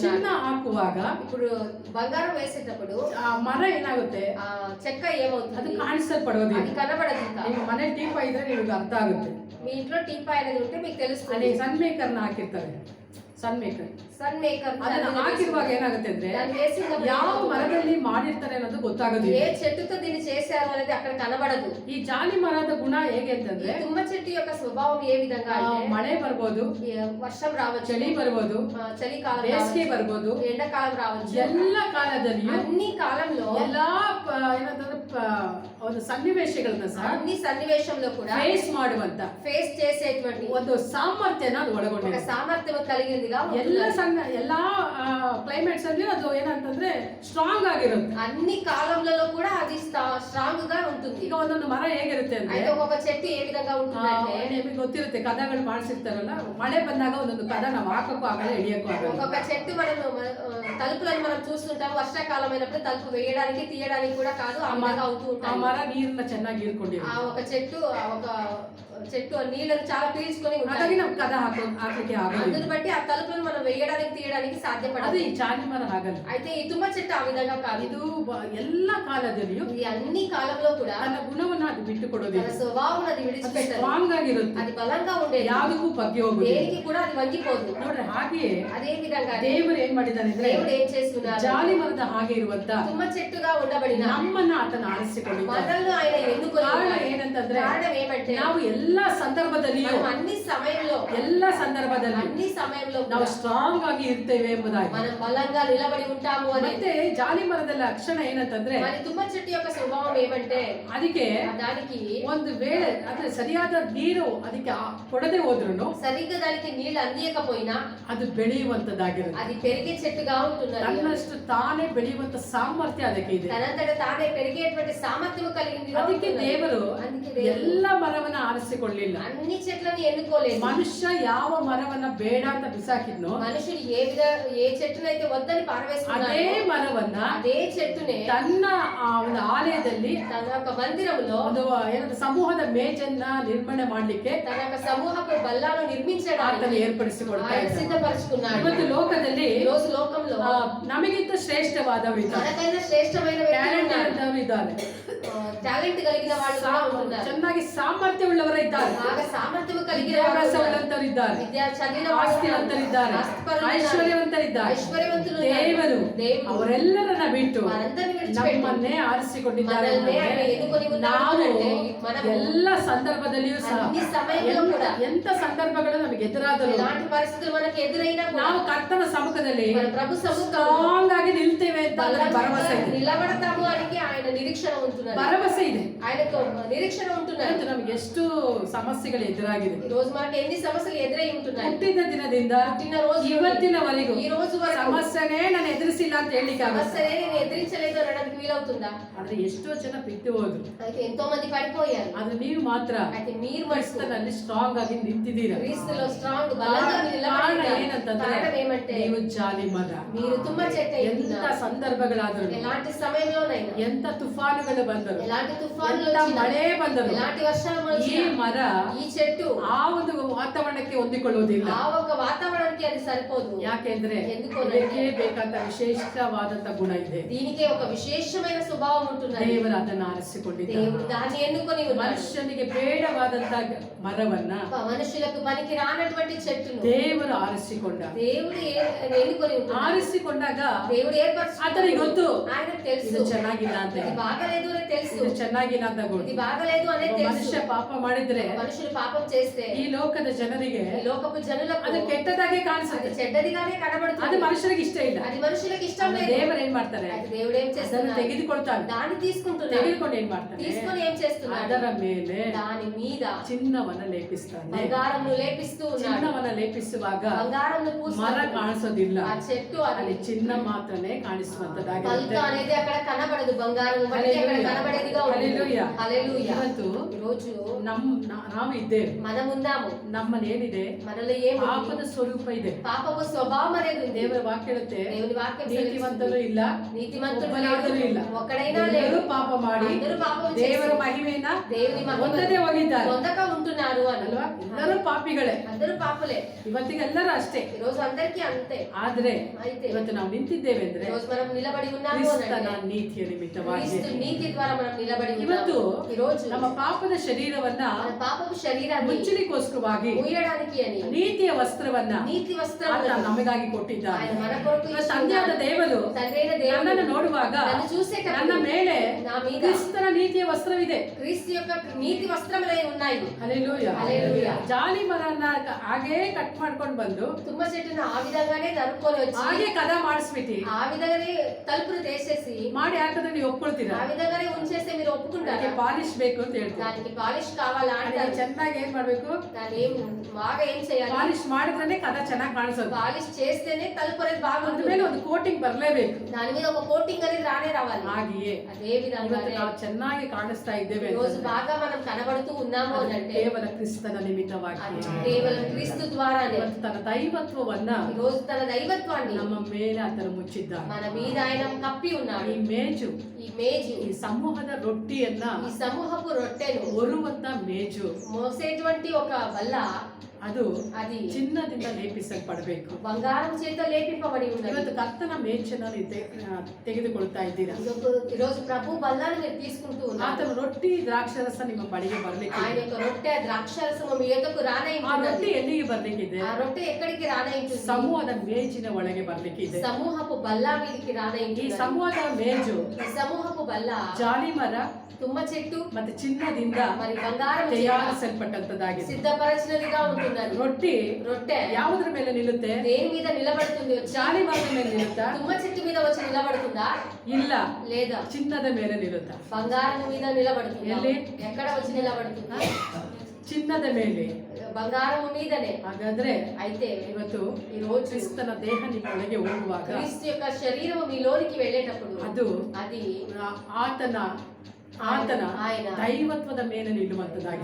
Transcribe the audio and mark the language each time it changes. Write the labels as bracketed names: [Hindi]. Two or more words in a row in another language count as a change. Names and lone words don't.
[Kannada] ಚಿನ್ನ ಹಾಕುವಾಗ [Telugu] ఇప్పుడు బంగారం వేసేటప్పుడు [Kannada] ಆ ಮರ ಏನಾಗುತ್ತೆ? [Telugu] ఆ చెక్క [Kannada] ಅದು [Telugu] ఏమవుతుంది? [Kannada] ಕಾಣಿಸಲ್ಪಡೋದಿಲ್ಲ. [Telugu] అది కనబడదు ఇంకా. [Kannada] ನಿಮ್ಮ ಮನೆ ಟೀಪ ಇದ್ರೆ ನಿಮಗೆ ಅರ್ಥ ಆಗುತ್ತೆ. [Telugu] మీ ఇంట్లో టీపాయ్ అనేది ఉంటే మీకు [Kannada] ಅಲ್ಲಿ [Telugu] తెలుస్తుంది. [Kannada] ಸನ್ ಮೇಕರ್ನ ಹಾಕಿರ್ತಾರೆ. ಸನ್ ಮೇಕರ್. ಸನ್ ಮೇಕರ್ ಅದನ್ನ ಹಾಕಿರುವಾಗ ఏనాಗುತ್ತೆ ಅಂದ್ರೆ [Telugu] దాన్ని వేసినప్పుడు [Kannada] ಯಾವ మరದಲ್ಲಿ ಮಾಡಿರ್ತಾರೆ ಅನ್ನೋದು ಗೊತ್ತಾಗೋದಿಲ್ಲ. [Telugu] ఏ చెట్టుతో దీన్ని చేశారు అనేది అక్కడ కనబడదు. [Kannada] ఈ జాలి మರದ గుಣ ಹೇಗೆ ಅಂತಂದ್ರೆ [Telugu] ఈ తుమ్మ చెట్టు యొక్క స్వభావం ఏ విధంగా అంటే [Kannada] ಮಳೆ ಬರ್ಬೋದು, [Telugu] వర్షం రావచ్చు, [Kannada] ಚಳಿ ಬರ್ಬೋದು, [Telugu] చలికాలం [Kannada] ಬೇಸಿಗೆ [Telugu] రావచ్చు, [Kannada] ಬರ್ಬೋದು, [Telugu] ఎండాకాలం రావచ్చు. [Kannada] ಎಲ್ಲ ಕಾಲದಲ್ಲಿಯೂ [Telugu] అన్ని కాలంలో [Kannada] ಎಲ್ಲಾ ಏನಂತಂದ್ರೆ ಒಂದು ಸನ್ನಿವೇಶಗಳನ್ನ ಸಹ [Telugu] అన్ని సన్నివేశంలో కూడా [Kannada] ಫೇಸ್ ಮಾಡುವಂತ [Telugu] ఫేస్ చేసేటువంటి [Kannada] ಒಂದು ಸಾಮರ್ಥ್ಯನ ಅದು [Telugu] ఒక [Kannada] ಒಳಗೊಂಡಿದೆ. [Telugu] ಸಾಮರ್ಥ್యం కలిగిందిగా [Kannada] ಎಲ್ಲ ಎಲ್ಲಾ ಕ್ಲೈಮೇಟ್ಸ್ ಅಲ್ಲಿ ಅದು ಏನಂತಂದ್ರೆ ಸ್ಟ್ರಾಂಗ್ ಆಗಿರುತ್ತೆ. [Telugu] అన్ని కాలంలో కూడా అది స్ట్రాంగ్ గా ఉంటుంది. [Kannada] ಈಗ ಒಂದೊಂದು ಮರ ಹೇಗಿರುತ್ತೆ ಅಂದ್ರೆ [Telugu] అయితే ఒక్కొక్క చెట్టు ఏ విధంగా ఉంటుందంటే [Kannada] ನಿಮಗೆ ಗೊತ್ತಿರುತ್ತೆ, ಕದಗಳು ಮಾಡಿಸಿರ್ತಾರಲ್ಲ, ಮಳೆ ಬಂದಾಗ ಒಂದೊಂದು ಕದ ನಾವು ಹಾಕಕ್ಕೂ ಆಗಲ್ಲ, ಹಿಡಿಯಕ್ಕೂ ಆಗಲ್ಲ. [Telugu] ఒక్కొక్క చెట్టు మనం తలుపులను మనం చూస్తుంటాం. వర్షాకాలం అయినప్పుడు తలుపు వేయడానికి తీయడానికి కూడా కాదు, ఆ విధంగా అవుతూ [Kannada] ಆ [Telugu] ఉంటాయి. [Kannada] ಮರ ನೀರನ್ನ ಚೆನ್ನಾಗಿ ಹೀರ್ಕೊಂಡಿರುತ್ತೆ. [Telugu] ఆ ఒక చెట్టు నీళ్ళను చాలా పీల్చుకొని [Kannada] ಹಾಗಾಗಿ [Telugu] ఉంటాయి. [Kannada] ನಾವು ಕದ ಹಾಕ್ಲಿಕ್ಕೆ ಆಗಲ್ಲ. [Telugu] అందుని బట్టి ఆ తలుపులను మనం వేయడానికి తీయడానికి [Kannada] ಅದು [Telugu] సాధ్యపడదు. [Kannada] ಈ ಜಾಲಿ ಮರ ಆಗಲ್ಲ. [Telugu] అయితే ఈ తుమ్మ చెట్టు ఆ విధంగా కాదు. [Kannada] ಇದು ಎಲ್ಲ ಕಾಲದಲ್ಲಿಯೂ [Telugu] ఇది అన్ని కాలంలో కూడా [Kannada] ತನ್ನ ಗುಣವನ್ನ ಅದು ಬಿಟ್ಟು [Telugu] తన [Kannada] ಕೊಡೋದಿಲ್ಲ. [Telugu] స్వభావం అది [Kannada] ಅದು [Telugu] విడిచిపెట్టదు. [Kannada] ಸ್ಟ್ರಾಂಗ್ ಆಗಿರುತ್ತೆ, [Telugu] అది బలంగా ఉండేది, [Kannada] ಯಾವುದಕ್ಕೂ ಬಗ್ಗೆ ಹೋಗುದಿಲ್ಲ. [Telugu] దేనికి కూడా అది వంగిపోదు. [Kannada] ನೋಡ್ರಿ, ಹಾಗೆಯೇ [Telugu] అదే విధంగా [Kannada] ದೇವರು ಏನ್ ಮಾಡಿದ್ದಾನೆ ಅಂದ್ರೆ [Telugu] దేవుడు ఏం చేస్తున్నారు, [Kannada] ಜಾಲಿ ಮರದ ಹಾಗೆ ಇರುವಂತ [Telugu] తుమ్మ చెట్టుగా ఉండబడిన [Kannada] ನಮ್ಮನ್ನ ಆತನ ಆರಿಸಿಕೊಂಡಿದ್ದಾನೆ. [Telugu] మనల్ని ఆయన ఎన్నుకొని [Kannada] ಕಾರಣ [Telugu] ఉన్నారు. [Kannada] ಏನಂತಂದ್ರೆ [Telugu] కారణం ఏమంటే [Kannada] ನಾವು ಎಲ್ಲಾ ಸಂದರ್ಭದಲ್ಲಿಯೂ [Telugu] మనం అన్ని సమయంలో [Kannada] ನಾವು ಸ್ಟ್ರಾಂಗ್ ಆಗಿ ಇರ್ತೇವೆ ಎಂಬುದಾಗಿ. [Telugu] మనం బలంగా నిలబడి ఉంటాము అని. [Kannada] ಮತ್ತೆ ಜಾಲಿ ಮರದ ಲಕ್ಷಣ ಏನಂತಂದ್ರೆ [Telugu] మరి తుమ్మ చెట్టు యొక్క స్వభావం ఏమంటే [Kannada] ಅದಕ್ಕೆ [Telugu] దానికి [Kannada] ಒಂದು ವೇಳೆ ಅಂದ್ರೆ ಸರಿಯಾದ ನೀರು ಅದಕ್ಕೆ ಕೊಡದೆ ಹೋದ್ರುನು [Telugu] సరిగ్గా దానికి నీళ్లు అందియకపోయినా [Kannada] ಅದು ಬೆಳೆಯುವಂತದ್ದಾಗಿರುತ್ತೆ. [Telugu] అది పెరిగే చెట్టుగా ఉంటున్నది. [Kannada] ತನ್ನಷ್ಟು ತಾನೇ ಬೆಳೆಯುವಂತ ಸಾಮರ್ಥ್ಯ ಅದಕ್ಕೆ ಇದೆ. [Telugu] తనంతట తానే పెరిగేటువంటి సామర్థ్యం కలిగింది. [Kannada] ಅದಕ್ಕೆ ದೇವರು [Telugu] అందుకే దేవుడు [Kannada] ಎಲ್ಲ ಮರವನ್ನ ಆರಿಸಿಕೊಳ್ಳಿಲ್ಲ. [Telugu] అన్ని చెట్లను ఎన్నుకోలేదు. [Kannada] ಮನುಷ್ಯ ಯಾವ ಮರವನ್ನ ಬೇಡ ಅಂತ ಬಿಸಾಕಿದ್ನೋ [Telugu] మనుషులు ఏ చెట్టునైతే వద్దని పారవేసుకున్నారో [Kannada] ಅದೇ ಮರವನ್ನ [Telugu] అదే చెట్టునే [Kannada] ತನ್ನ ಒಂದು ಆಲಯದಲ್ಲಿ [Telugu] తన యొక్క మందిరంలో [Kannada] ಒಂದು ಏನಂತ ಸಮೂಹದ ಮೇಜನ್ನ ನಿರ್ಮಾಣ ಮಾಡ್ಲಿಕ್ಕೆ [Telugu] తన యొక్క సమూహపు బల్లాను [Kannada] ಆತನ [Telugu] నిర్మించడానికి [Kannada] ఏర్ಪಡಿಸಿಕೊಡ್ತಾ [Telugu] ఆయన [Kannada] ಇದ್ದಾನೆ. [Telugu] సిద్ధపరచుకున్నాడు. [Kannada] ಇವತ್ತು ಲೋಕದಲ್ಲಿ [Telugu] ఈ రోజు లోకంలో [Kannada] ನಮಗಿಂತ ಶ್ರೇಷ್ಠವಾದವರು ಇದ್ದಾರೆ, [Telugu] మనకైనా శ్రేష్టమైన వ్యక్తులు [Kannada] ಟ್ಯಾಲೆಂಟ್ [Telugu] ఉన్నారు. [Kannada] ಅಂತವರು ಇದ್ದಾರೆ, [Telugu] టాలెంట్ కలిగిన వాళ్ళు కూడా ఉంటున్నారు. [Kannada] ಚೆನ್ನಾಗಿ ಸಾಮರ್ಥ್ಯವುಳ್ಳವರು ಇದ್ದಾರೆ, [Telugu] బాగా సామర్థ్యం కలిగిన [Kannada] ವಿದ್ಯಾಭ್ಯಾಸವುಳ್ಳಂತವರು ಇದ್ದಾರೆ, [Telugu] విద్యా చదివిన వాళ్ళు [Kannada] ಆಸ್ತಿವಂತರಿದ್ದಾರೆ, [Telugu] ఆస్తిపరులు ఉన్నారు. [Kannada] ಐಶ್ವರ್ಯವಂತರಿದ್ದಾರೆ. [Telugu] ఐశ్వర్యవంతులు ఉన్నారు. [Kannada] ದೇವರು [Telugu] దేవుడు [Kannada] ಅವರೆಲ್ಲರನ್ನ ಬಿಟ್ಟು [Telugu] వారందరిని విడిచిపెట్టి [Kannada] ನಮ್ಮನ್ನೇ ಆರಿಸಿಕೊಂಡಿದ್ದಾರೆ. [Telugu] మనల్ని ఆయన ఎన్నుకొని ఉన్నాడు [Kannada] ನಾವು [Telugu] అంటే మనము [Kannada] ಎಲ್ಲ ಸಂದರ್ಭದಲ್ಲಿಯೂ ಸಹ [Telugu] అన్ని సమయంలో కూడా [Kannada] ಎಂತ ಸಂದರ್ಭಗಳು ನಮಗೆ ಎದುರಾದರೂ [Telugu] ఎలాంటి పరిస్థితులు మనకి ఎదురైనా కూడా [Kannada] ನಾವು ಕರ್ತನ ಸಮ್ಮುಖದಲ್ಲಿ [Telugu] మన ప్రభు సముఖంలో [Kannada] ಸ್ಟ್ರಾಂಗ್ ಆಗಿ ನಿಲ್ತೇವೆ ಅಂತ ನನಗೆ ಭರವಸೆ ಇದೆ. [Telugu] నిలబడతాము అని ఆయన నిరీక్షణ ఉంటున్నది. [Kannada] ಭರವಸೆ ಇದೆ. [Telugu] ఆయనకు నిరీక్షణ ఉంటున్నది. [Kannada] ಇವತ್ತು ನಮಗೆ ಎಷ್ಟು ಸಮಸ್ಯೆಗಳು ಎದುರಾಗಿದೆ. [Telugu] ఈ రోజు మనకి ఎన్ని సమస్యలు ఎదురై ఉంటున్నాయి. [Kannada] ಹುಟ್ಟಿದ ದಿನದಿಂದ [Telugu] పుట్టిన రోజు [Kannada] ಇವತ್ತಿನವರೆಗೂ [Telugu] ఈ రోజు వరకు [Kannada] ಸಮಸ್ಯೆನೇ ನಾನು ಎದುರಿಸಿಲ್ಲ ಅಂತ ಹೇಳಿಕ್ಕೆ ಆಗುತ್ತೆ. [Telugu] సమస్యనే నేను ఎదిరించలేదు అనడానికి వీలవుతుందా? [Kannada] ಆದ್ರೆ ಎಷ್ಟೋ ಜನ ಬಿಟ್ಟು ಹೋದ್ರು, [Telugu] అయితే ఎంతో మంది పడిపోయారు. [Kannada] ಆದ್ರೆ ನೀವು ಮಾತ್ರ [Telugu] అయితే మీరు మటుకు [Kannada] ಕ್ರಿಸ್ತನಲ್ಲಿ ಸ್ಟ್ರಾಂಗ್ ಆಗಿ ನಿಂತಿದ್ದೀರಾ. [Telugu] క్రీస్తులో స్ట్రాంగ్ బలంగా [Kannada] ಕಾರಣ [Telugu] నిలబడి [Kannada] ಏನಂತಂದ್ರೆ [Telugu] కారణం ఏమంటే [Kannada] ನೀವು ಜಾಲಿ ಮರ. [Telugu] మీరు తుమ్మ చెట్టు అయి [Kannada] ಎಂತ [Telugu] ఉన్నారు. [Kannada] ಸಂದರ್ಭಗಳಾದರೂ, [Telugu] ఎలాంటి సమయంలోనైనా [Kannada] ಎಂತ ತುಫಾನುಗಳು ಬಂದರು, [Telugu] ఎలాంటి తుఫాన్లు [Kannada] ಎಂತ [Telugu] వచ్చినా, [Kannada] ಮಳೆ ಬಂದರು, [Telugu] ఎలాంటి వర్షాలు [Kannada] ಈ [Telugu] వచ్చినా [Kannada] ಮರ [Telugu] ఈ చెట్టు [Kannada] ಆ ಒಂದು ವಾತಾವರಣಕ್ಕೆ ಹೊಂದಿಕೊಳ್ಳುವುದಿಲ್ಲ. [Telugu] ఆ ఒక వాతావరణానికి అది సరిపోదు. [Kannada] ಯಾಕೆಂದ್ರೆ [Telugu] ఎందుకు [Kannada] ಇದಕ್ಕೆ ಬೇಕಾದ ವಿಶೇಷವಾದಂತ ಗುಣ ಇದೆ. [Telugu] దీనికే ఒక విశేషమైన స్వభావం ఉంటున్నది. [Kannada] ದೇವರು ಅದನ್ನು ಆರಿಸಿಕೊಂಡಿದ್ದಾನೆ. [Telugu] దేవుడు దాన్ని ఎన్నుకొని ఉన్నాడు. [Kannada] ಮನುಷ್ಯನಿಗೆ ಬೇಡವಾದಂತ ಮರವನ್ನ [Telugu] మనుషులకు పనికి రానటువంటి చెట్టును [Kannada] ದೇವರು ಆರಿಸಿಕೊಂಡ. [Telugu] దేవుడు ఎన్నుకొని ఉన్నాడు. [Kannada] ಆರಿಸಿಕೊಂಡಾಗ [Telugu] దేవుడు ఏర్పరచుకున్నాడు. [Kannada] ಆತನಿಗೆ ಗೊತ್ತು [Telugu] ఆయనకు తెలుసు [Kannada] ಇದು ಚೆನ್ನಾಗಿಲ್ಲ ಅಂತ, [Telugu] ఇది బాగలేదు అని తెలుసు. [Kannada] ಇದು ಚೆನ್ನಾಗಿಲ್ಲ ಅಂತ [Telugu] ఇది [Kannada] ಗೊತ್ತು. [Telugu] బాగలేదు అనేది తెలుసు. [Kannada] ಮನುಷ್ಯ ಪಾಪ ಮಾಡಿದ್ರೆ [Telugu] మనుషులు పాపం చేస్తే [Kannada] ಈ ಲೋಕದ ಜನರಿಗೆ [Telugu] ఈ లోకపు జనులకు [Kannada] ಅದು ಕೆಟ್ಟದಾಗೆ [Telugu] అది [Kannada] ಕಾಣಿಸುತ್ತೆ. [Telugu] చెడ్డదిగానే [Kannada] ಅದು [Telugu] కనబడుతుంది. [Kannada] ಮನುಷ್ಯರಿಗೆ ಇಷ್ಟ ಇಲ್ಲ. [Telugu] అది మనుషులకు ఇష్టం లేదు. [Kannada] ದೇವರು ಏನ್ ಮಾಡ್ತಾರೆ, [Telugu] అది దేవుడు ఏం [Kannada] ಅದನ್ನು [Telugu] చేస్తున్నాడు? [Kannada] ತೆಗೆದುಕೊಳ್ತಾನೆ. [Telugu] దాన్ని తీసుకుంటున్నాడు. [Kannada] ತೆಗೆದುಕೊಂಡು ಏನ್ ಮಾಡ್ತಾನೆ, [Telugu] తీసుకొని ఏం చేస్తున్నాడు? [Kannada] ಅದರ ಮೇಲೆ [Telugu] దాని మీద [Kannada] ಚಿನ್ನವನ್ನ ಲೇಪಿಸ್ತಾನೆ. [Telugu] బంగారంను లేపిస్తూ ఉన్నాడు. [Kannada] ಚಿನ್ನವನ್ನ ಲೇಪಿಸುವಾಗ [Telugu] బంగారంను [Kannada] ಮರ [Telugu] పూస్తున్నాడు. [Kannada] ಕಾಣಿಸೋದಿಲ್ಲ, [Telugu] ఆ చెట్టు [Kannada] ಅಲ್ಲಿ [Telugu] అది [Kannada] ಚಿನ್ನ ಮಾತ್ರನೇ [Telugu] పల్క [Kannada] ಕಾಣಿಸುವಂತದ್ದಾಗಿರುತ್ತೆ. [Telugu] అనేది అక్కడ కనబడదు, బంగారం బట్టి అక్కడ కనబడేదిగా ఉంటుంది. హల్లెలూయా. హల్లెలూయా. [Kannada] ಇವತ್ತು [Telugu] ఈ రోజు [Kannada] ನಾವು ಇದ್ದೇವೆ, [Telugu] మనం ఉన్నాము. [Kannada] ನಮ್ಮನೇನಿದೆ [Telugu] మనలో ఏముంది? [Kannada] ಪಾಪದ ಸ್ವರೂಪ ಇದೆ. [Telugu] పాపపు స్వభావం అనేది ఉంది. [Kannada] ದೇವರ ವಾಕ್ಯ ಹೇಳುತ್ತೆ, [Telugu] దేవుని వాక్యం [Kannada] ನೀತಿವಂತರು [Telugu] సెలవిస్తుంది. [Kannada] ಇಲ್ಲ, [Telugu] నీతిమంతుడు [Kannada] ಒಬ್ಬನಾದರೂ [Telugu] లేడు, [Kannada] ಇಲ್ಲ, [Telugu] ఒక్కడైనా [Kannada] ಎಲ್ಲರೂ [Telugu] లేడు. [Kannada] ಪಾಪ ಮಾಡಿ [Telugu] అందరూ పాపం చేసి [Kannada] ದೇವರ ಮಹಿಮೆಯನ್ನ [Telugu] దేవుని మహిమను [Kannada] ಹೊಂದದೇ ಹೋಗಿದ್ದಾರೆ. [Telugu] పొందక ఉంటున్నారు అని. పాపాలు [Kannada] ಅಲ್ವಾ? ಎಲ್ಲರೂ ಪಾಪಿಗಳೇ, [Telugu] అందరూ పాపులే. [Kannada] ಇವತ್ತಿಗೆ ಎಲ್ಲರೂ ಅಷ್ಟೇ. [Telugu] ఈ రోజు అందరికీ అంతే. [Kannada] ಆದ್ರೆ [Telugu] అయితే [Kannada] ಇವತ್ತು ನಾವು ನಿಂತಿದ್ದೇವೆ [Telugu] ఈ [Kannada] ಅಂದ್ರೆ [Telugu] రోజు మనం నిలబడి ఉన్నాము [Kannada] ಕ್ರಿಸ್ತನ [Telugu] అంటే [Kannada] ನೀತಿಯ ನಿಮಿತ್ತವಾಗಿ. [Telugu] క్రీస్తు నీతి ద్వారా మనం నిలబడి [Kannada] ಇವತ್ತು [Telugu] ఉన్నాము. ఈ రోజు [Kannada] ನಮ್ಮ ಪಾಪದ ಶರೀರವನ್ನ [Telugu] మన పాపపు శరీరాన్ని [Kannada] ಮುಚ್ಚಲಿಕ್ಕೋಸ್ಕರವಾಗಿ [Telugu] మూయడానికి అని [Kannada] ನೀತಿಯ ವಸ್ತ್ರವನ್ನ [Telugu] నీతి [Kannada] ಆತ [Telugu] వస్త్రాలను [Kannada] ನಮಗಾಗಿ ಕೊಟ್ಟಿದ್ದಾನೆ. [Telugu] ఆయన మన కొరకు [Kannada] ಇವತ್ತು ತಂದೆಯಾದ ದೇವರು [Telugu] తండ్రైన [Kannada] ನನ್ನನ್ನು [Telugu] దేవుడు [Kannada] ನೋಡುವಾಗ [Telugu] నన్ను [Kannada] ನನ್ನ [Telugu] చూసేటప్పుడు [Kannada] ಮೇಲೆ [Telugu] నా మీద [Kannada] ಕ್ರಿಸ್ತನ ನೀತಿಯ ವಸ್ತ್ರವಿದೆ. [Telugu] క్రీస్తు యొక్క నీతి వస్త్రములై ఉన్నాయి. [Kannada] ಹಲ್ಲೆಲೂಯಾ. [Telugu] హల్లెలూయా. [Kannada] ಜಾಲಿ ಮರನ್ನ ಹಾಗೇ ಕಟ್ ಮಾಡ್ಕೊಂಡು ಬಂದು [Telugu] తుమ్మ చెట్టును ఆ విధంగానే నరుక్కొని వచ్చి [Kannada] ಹಾಗೆ ಕದ ಮಾಡಿಸ್ಬಿಟ್ಟು [Telugu] ఆ విధంగానే తలుపులు తీసేసి [Kannada] ಮಾಡಿ ಹಾಕಿದ್ರೆ ನೀವು ಒಪ್ಕೊಳ್ತೀರಾ? [Telugu] ఆ విధంగానే ఉంచేస్తే మీరు ఒప్పుకుంటారా? [Kannada] ಅದಕ್ಕೆ ಪಾಲಿಶ್ ಬೇಕು ಅಂತ ಹೇಳ್ತಾರೆ. [Telugu] దానికి పాలిష్ కావాలా [Kannada] ಅದಕ್ಕೆ [Telugu] అంటారు. [Kannada] ಚೆನ್ನಾಗಿ ಏನ್ ಮಾಡ್ಬೇಕು? [Telugu] దాన్ని ఏం బాగా ఏం చేయాలి? [Kannada] ಪಾಲಿಶ್ ಮಾಡಿದ್ರೆ ಕದ ಚೆನ್ನಾಗಿ ಕಾಣಿಸೋದು. [Telugu] పాలిష్ చేస్తేనే తలుపు అనేది [Kannada] ಅದ್ರ [Telugu] బాగుంటుంది. [Kannada] ಮೇಲೆ ಒಂದು ಕೋಟಿಂಗ್ ಬರ್ಲೇಬೇಕು. [Telugu] దాని మీద ఒక కోటింగ్ అనేది రానే రావాలి. [Kannada] ಹಾಗೆಯೇ [Telugu] అదే [Kannada] ಇವತ್ತು [Telugu] విధంగా [Kannada] ನಾವು ಚೆನ್ನಾಗಿ ಕಾಣಿಸ್ತಾ ಇದ್ದೇವೆ [Telugu] రోజు [Kannada] ಅಂತಂದ್ರೆ [Telugu] బాగా మనం కనబడుతూ ఉన్నాము [Kannada] ಅದು [Telugu] అంటే [Kannada] ಕೇವಲ ಕ್ರಿಸ್ತನ ನಿಮಿತ್ತವಾಗಿ. [Telugu] అది కేవలం క్రీస్తు ద్వారానే. [Kannada] ಇವತ್ತು ತನ್ನ ದೈವತ್ವವನ್ನ [Telugu] ఈ రోజు తన దైవత్వాన్ని [Kannada] ನಮ್ಮ ಮೇಲೆ ಆತನು ಮುಚ್ಚಿದ್ದಾನೆ. [Telugu] మన మీద ఆయన కప్పి ఉన్నాడు. [Kannada] ಈ ಮೇಜು, [Telugu] ఈ మేజు, [Kannada] ಈ ಸಮೂಹದ ರೊಟ್ಟಿಯನ್ನ [Telugu] ఈ సమూహపు రొట్టెను [Kannada] ಹೊರುವಂತ ಮೇಜು, [Telugu] మోసేటువంటి ఒక బల్ల [Kannada] ಅದು [Telugu] అది [Kannada] ಚಿನ್ನದಿಂದ ಲೇಪಿಸಲ್ಪಡಬೇಕು. [Telugu] బంగారం చేత లేపింపబడి ఉన్నది. [Kannada] ಇವತ್ತು ಕರ್ತನ ಮೇಚನ್ನ ನೀವು ತೆಗೆದುಕೊಳ್ತಾ ಇದ್ದೀರಾ? [Telugu] ఈ రోజు ప్రభు బల్లాన్ని మీరు తీసుకుంటూ ఉన్నారు. [Kannada] ಆತನ ರೊಟ್ಟಿ ದ್ರಾಕ್ಷರಸ ನಿಮ್ಮ ಬಳಿಗೆ ಬರ್ಲಿಕ್ಕೆ, [Telugu] ఆయన యొక్క రొట్టె ద్రాక్షారసము మీ యొద్దకు [Kannada] ಆ [Telugu] రానయించున్నది. [Kannada] ರೊಟ್ಟಿ ಎಲ್ಲಿಗೆ ಬರ್ಲಿಕ್ಕಿದೆ? [Telugu] ఆ రొట్టె ఎక్కడికి రానయించుంది? [Kannada] ಸಮೂಹದ ಮೇಜಿನ ಒಳಗೆ ಬರ್ಲಿಕ್ಕಿದೆ. [Telugu] సమూహపు బల్లా మీదకి [Kannada] ಈ [Telugu] రానయించున్నది. [Kannada] ಸಮೂಹದ ಮೇಜು [Telugu] ఈ సమూహపు బల్ల [Kannada] ಜಾಲಿ ಮರ [Telugu] తుమ్మ చెట్టు [Kannada] ಮತ್ತೆ ಚಿನ್ನದಿಂದ [Telugu] మరి బంగారం చేత [Kannada] ತಯಾರಿಸಲ್ಪಟ್ಟಂತದಾಗಿದೆ. [Telugu] సిద్ధపరచినదిగా ఉంటున్నది. [Kannada] ರೊಟ್ಟಿ [Telugu] రొట్టె [Kannada] ಯಾವುದ್ರ ಮೇಲೆ ನಿಲ್ಲುತ್ತೆ? [Telugu] దేని మీద నిలబడుతుంది? వచ్చి [Kannada] ಜಾಲಿ ಮರದ ಮೇಲೆ ನಿಲ್ಲುತ್ತಾ? [Telugu] తుమ్మ చెట్టు మీద వచ్చి నిలబడుతుందా? [Kannada] ಇಲ್ಲ, [Telugu] లేదా [Kannada] ಚಿನ್ನದ ಮೇಲೆ ನಿಲ್ಲುತ್ತಾ? [Telugu] బంగారం మీద నిలబడుతుందా? [Kannada] ఎల్లి? [Telugu] ఎక్కడ వచ్చి నిలబడుతుందా? [Kannada] ಚಿನ್ನದ ಮೇಲೆ. [Telugu] బంగారం మీదనే. [Kannada] ಹಾಗಾದ್ರೆ [Telugu] అయితే [Kannada] ಇವತ್ತು [Telugu] ఈ రోజు [Kannada] ಕ್ರಿಸ್ತನ ದೇಹ ನಿಮ್ಮೊಳಗೆ ಹೋಗುವಾಗ [Telugu] క్రీస్తు యొక్క శరీరము మీలోనికి వెళ్ళేటప్పుడు [Kannada] ಅದು [Telugu] అది [Kannada] ಆತನ [Telugu] ఆయన [Kannada] ದೈವತ್ವದ ಮೇಲೆ ನಿಲ್ಲುವಂತದಾಗಿದೆ.